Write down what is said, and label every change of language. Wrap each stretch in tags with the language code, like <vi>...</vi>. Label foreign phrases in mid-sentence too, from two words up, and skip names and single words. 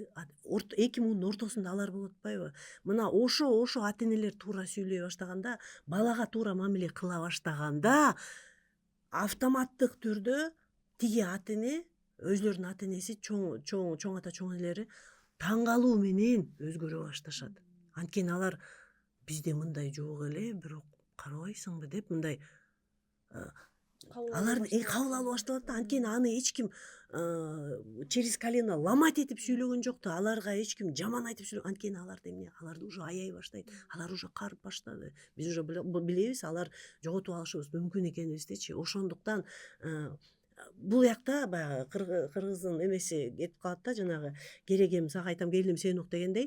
<ky>Эки муунун ортосунда алар болуп атпайбы? Мына ошо ата-энелер туура сүйлөй баштаганда, балага туура мамиле кыла баштаганда, автоматтык түрдө тиги ата-эне, өзлөрүнүн ата-энеси, чоң ата, чоң энелери таң калуу менен өзгөрө башташат. Анткени алар бизде мындай жок эле, бирок карабайсыңбы деп мындай алар кабыл алып башталат да. Анткени аны эч ким</ky> <ru>через колено ломать</ru> <ky>этип сүйлөгөн жок да. Аларга эч ким жаман айтып сүйлөгөн. Анткени аларды эмне? Аларды уже аяй баштайт. Алар уже карып баштады. Биз уже билебиз, алар жоготуп алышыбыз мүмкүн экенибиздичи. Ошондуктан бул жакта баягы кыргыздын эмеси кетип калат да, жанагы керегем сага айтам, келиним сен ук дегендей.</ky>